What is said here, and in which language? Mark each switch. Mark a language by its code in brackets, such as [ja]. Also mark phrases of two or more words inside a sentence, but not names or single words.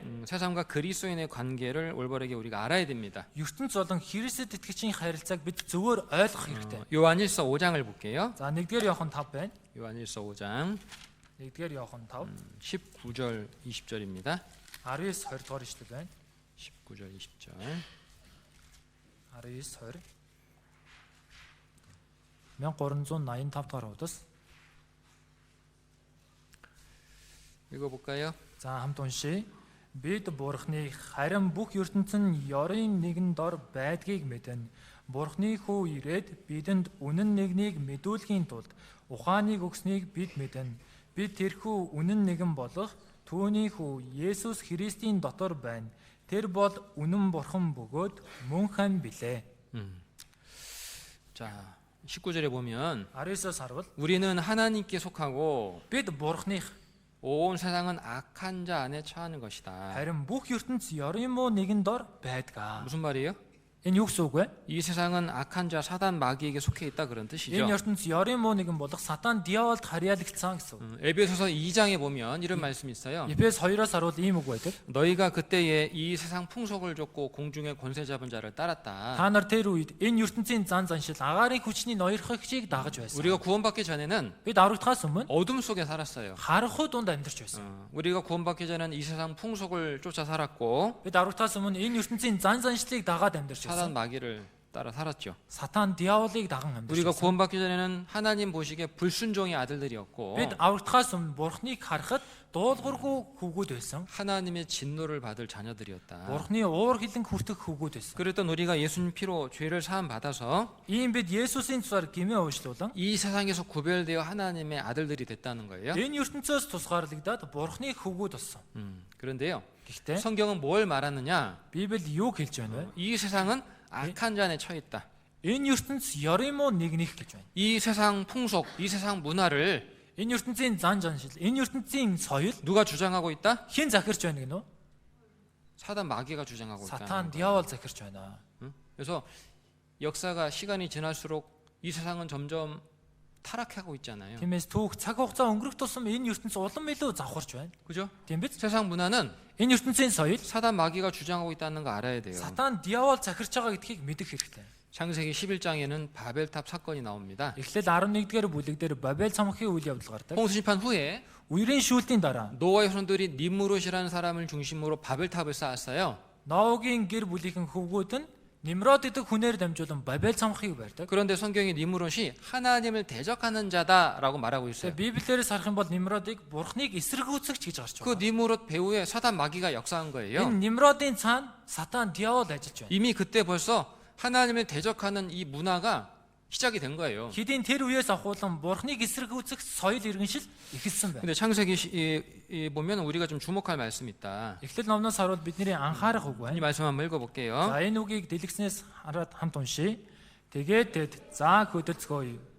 [ko] 세상과 그리스도인의 관계를 올바르게 우리가 알아야 됩니다. [mn] ертөнц болон Христэд итгэгчийн харилцааг бид зөвөр ойлгох хэрэгтэй. [ko] 요한일서 5장을 볼게요. [mn] За 1-р Иохан 5 байна. [ko] 요한일서 5장 [mn] 1-р Иохан 5 [ko] 19절 20절입니다. [mn] 19 20 дугаар ишлэл байна. [ko] 19절 20절. [mn] 19 20 1385 дугаар удас. [ko] 읽어볼까요? [mn] За хамт уншия. Бид Бурхныг харин бүх ертөнц нь ёрын нэгэн дор байдгийг мэднэ. Бурхны хүү ирээд бидэнд үнэн нэгнийг мэдүүлэхийн тулд ухааныг өгснийг бид мэднэ. Бид тэрхүү үнэн нэгэн болох Түүний хүү Есүс Христийн дотор байна. Тэр бол үнэн бурхан бөгөөд мөнхэн билээ. [ko] 자, 19절에 보면 [mn] 19-оос харвал [ko] 우리는 하나님께 속하고 [mn] бид бурхных [ko] 온 세상은 악한 자 안에 처하는 것이다. [mn] харин бүх ертөнц ёрын муу нэгэн дор байдаг. [ko] 무슨 말이에요? [mn] Энэ юу гэсэн үг вэ? [ko] 이 세상은 악한 자 사단 마귀에게 속해 있다 그런 뜻이죠. [mn] Энэ ертөнц ёрын муу нэгэн болох сатан диаволд харьяалагдсан гэсэн үг. [ko] 에베소서 2장에 보면 이런 말씀이 있어요. [mn] Эфес 2-оос харвал ийм үг байдаг. [ko] 너희가 그때에 이 세상 풍속을 쫓고 공중의 권세 잡은 자를 따랐다. [mn] Та нар тэр үед энэ ертөнцийн зан заншил агаарын хүчний ноёрхогчийг дагаж байсан. [ko] 우리가 구원받기 전에는 [mn] Бид аврагдахаас өмнө [ko] 어둠 속에 살았어요. [mn] харанхуй дунд амьдарч байсан. [ko] 우리가 구원받기 전에는 이 세상 풍속을 쫓아 살았고 [mn] Бид аврагдахаас өмнө энэ ертөнцийн зан заншлыг дагаад амьдарч [ko] 사단 [mn] байсан. [ko] 마귀를 따라 살았죠. [mn] Сатан диаволыг даган амьдарч [ko] 우리가 [mn] байсан. [ko] 구원받기 전에는 하나님 보시기에 불순종의 아들들이었고 [mn] Бид аврагдахаас өмнө бурхныг харахад дуулуургүй хүүгүүд байсан. [ko] 하나님의 진노를 받을 자녀들이었다. [mn] Бурхны уур хилэн хүртэх хүүгүүд байсан. [ko] 그랬던 우리가 예수님 피로 죄를 사함 받아서 [mn] Ийм бид Есүсийн цусаар гимээ уушлуулан [ko] 이 세상에서 구별되어 하나님의 아들들이 됐다는 거예요. [mn] энэ ертөнцөөс тусгаарлагдаад бурхны хүүгүүд болсон. [ko] 그런데요. [mn] Гэхдээ [ko] 성경은 뭘 말하느냐? [mn] Библи юу хэлж байна вэ? [ko] 이 세상은 악한 자 안에 처해 있다. [mn] Энэ ертөнц ёрын муу нэгнийх гэж байна. [ko] 이 세상 풍속, 이 세상 문화를 [mn] Энэ ертөнцийн зан заншил, энэ ертөнцийн соёл [ko] 누가 주장하고 있다? [mn] хэн захирч байна гэнэ үү? [ko] 사단 마귀가 주장하고 있다. [mn] Сатан диавол захирч байна. [ko] 그래서 역사가 시간이 지날수록 이 세상은 점점 타락하고 있잖아요. [mn] Тиймээс түүх цаг хугацаа өнгөрөх тусам энэ ертөнц улам илүү завхарч байна. [ko] 그죠? [mn] Тийм биз? [ko] 세상 문화는 [mn] Энэ ертөнцийн соёл [ko] 사단 마귀가 주장하고 있다는 거 알아야 돼요. [mn] Сатан диавол захирч байгаа гэдгийг мэдэх хэрэгтэй. [ko] 창세기 11장에는 바벨탑 사건이 나옵니다. [mn] Эхлэл 11-р бүлэг дээр Бабел цамхгийн үйл явдал гардаг. [ko] 홍수심판 후에 [mn] Үерийн шүүлтийн дараа [ko] 노아의 손들이 니므롯이라는 사람을 중심으로 바벨탑을 쌓았어요. [mn] Ноагийн гэр бүлийнхэн хөвгүүд нь Нимрод гэдэг хүнээр дамжуулан Бабел цамхыг барьдаг. [ko] 그런데 성경이 니므롯이 하나님을 대적하는 자다라고 말하고 있어요. [mn] Библиэлээс харах юм бол Нимродыг бурхныг эсэргүүцэгч гэж гарч [ko] 그 [mn] байгаа. [ko] 니므롯 배후에 사단 마귀가 역사한 거예요. [mn] Энэ Нимродын цаана Сатан диавол ажиллаж байна. [ko] 이미 그때 벌써 하나님을 대적하는 이 문화가 시작이 된 거예요. [mn] Хэдийн тэр үеэс ахуулан бурхныг эсэргүүцэх соёл иргэншил эхэлсэн байна. [ko] 근데 창세기 보면 우리가 좀 주목할 말씀이 있다. [mn] Эхлэл номноос харуул бидний анхаарах үг [ko] 이 [mn] байна. [ko] 말씀 한번 읽어볼게요. [mn] За энэ үгийг дэлгэснээс хараад хамт уншийе. Тэгээд тэд заа хөдөлцгөөе.